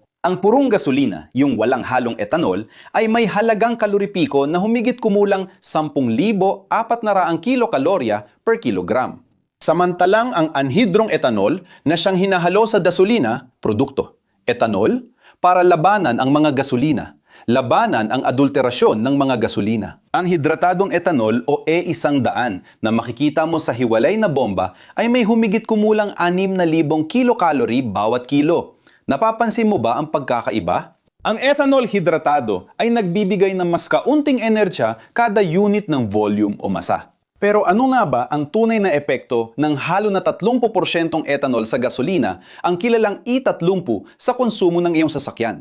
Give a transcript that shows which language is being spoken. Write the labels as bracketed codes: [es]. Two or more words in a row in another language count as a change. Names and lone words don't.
[tl] Ang purong gasolina, yung walang halong etanol, ay may halagang kaloripiko na humigit kumulang 10,400 kilokalorya [en] per kilogram. [tl] Samantalang ang anhidrong etanol na siyang hinahalo sa gasolina, produkto. Etanol, para labanan ang mga gasolina. Labanan ang adulterasyon ng mga gasolina. Ang hidratadong etanol o E100 na makikita mo sa hiwalay na bomba ay may humigit kumulang 6,000 kilocalorie bawat kilo. Napapansin mo ba ang pagkakaiba? Ang ethanol hidratado ay nagbibigay ng mas kaunting enerhiya kada unit ng volume o masa. Pero ano nga ba ang tunay na epekto ng halo na 30% ethanol sa gasolina ang kilalang E30 sa konsumo ng iyong sasakyan?